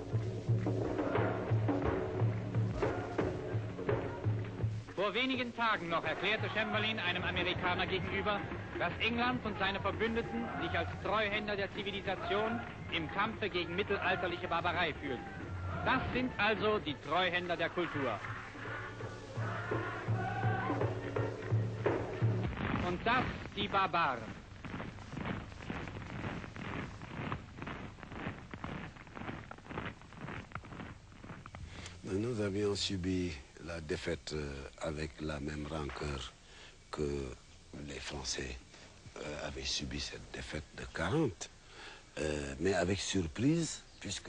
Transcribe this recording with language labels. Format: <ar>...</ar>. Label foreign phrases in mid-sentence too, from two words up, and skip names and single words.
<de>Vor wenigen Tagen noch erklärte Chamberlain einem Amerikaner gegenüber, dass England und seine Verbündeten sich als Treuhänder der Zivilisation im Kampfe gegen mittelalterliche Barbarei fühlten. Das sind also die Treuhänder der Kultur. Und das die Barbaren.</de> <fr>Nous avions subi la défaite avec la même rancœur que les Français avaient subi cette défaite de 40, mais avec surprise, puisque</fr>